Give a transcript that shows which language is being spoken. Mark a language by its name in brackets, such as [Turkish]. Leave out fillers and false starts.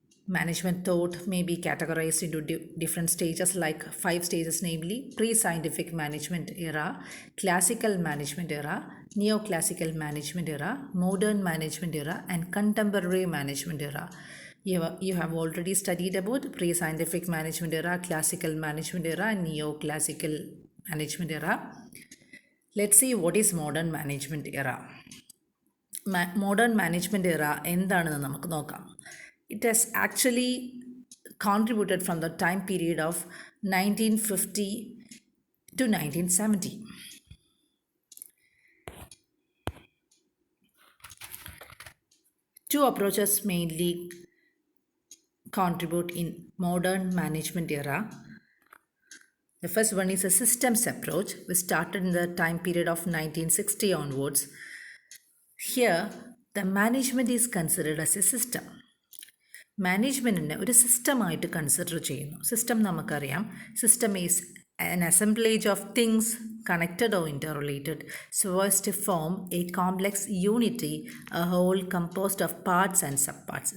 [English] Management thought may be categorized into different stages, like 5 stages, namely pre-scientific management era, classical management era, neoclassical management era, modern management era, and contemporary management era. You have already studied about pre-scientific management era, classical management era, and neoclassical management era. Let's see what is modern management era. [Malayalam] Modern management era എന്താണെന്ന് നമുക്ക് നോക്കാം. [English] It has actually contributed from the time period of 1950 to 1970. Two approaches mainly contribute in modern management era. The first one is a systems approach, which started in the time period of 1960 onwards. Here, the management is considered as a system. [Malayalam] മാനേജ്മെൻറ്റിനെ ഒരു സിസ്റ്റമായിട്ട് consider ചെയ്യുന്നു. System നമുക്കറിയാം, [English] System is an assemblage of things connected or interrelated so as to form a complex unity, a whole composed of parts and subparts.